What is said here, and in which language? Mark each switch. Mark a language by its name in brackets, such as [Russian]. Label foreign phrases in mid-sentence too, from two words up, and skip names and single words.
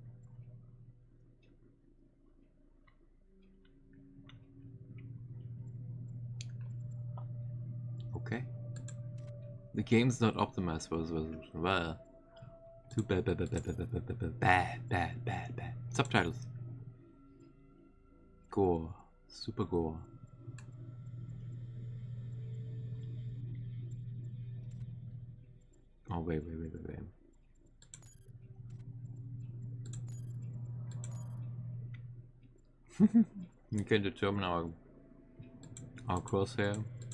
[English] Okay. The game's not optimized for this resolution. Well, too bad. Bad. Subtitles. Gore. Super gore. Oh, wait. You can determine our crosshair.